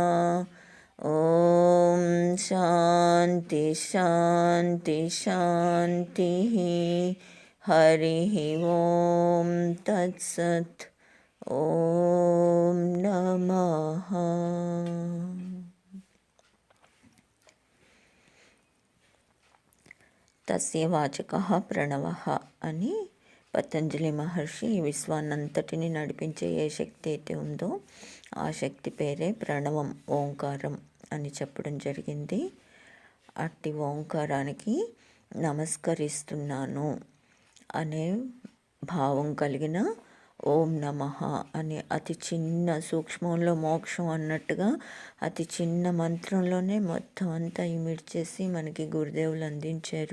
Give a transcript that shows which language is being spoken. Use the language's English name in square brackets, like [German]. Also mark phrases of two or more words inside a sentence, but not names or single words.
[Sanskrit] ॐ शान्ति शान्ति शान्तिः। हरिः ॐ तत्सत्। ॐ नमः। తస్య వాచకః ప్రణవః [Telugu] అని పతంజలి మహర్షి ఈ విశ్వాన్నంతటిని నడిపించే ఏ శక్తి అయితే ఉందో ఆ శక్తి పేరే ప్రణవం, ఓంకారం అని చెప్పడం జరిగింది. అట్టి ఓంకారానికి నమస్కరిస్తున్నాను అనే భావం కలిగిన ఓం నమః అనే అతి చిన్న సూక్ష్మంలో మోక్షం అన్నట్టుగా అతి చిన్న మంత్రంలోనే మొత్తం అంతా ఇమిడ్చేసి మనకి గురుదేవులు అందించారు.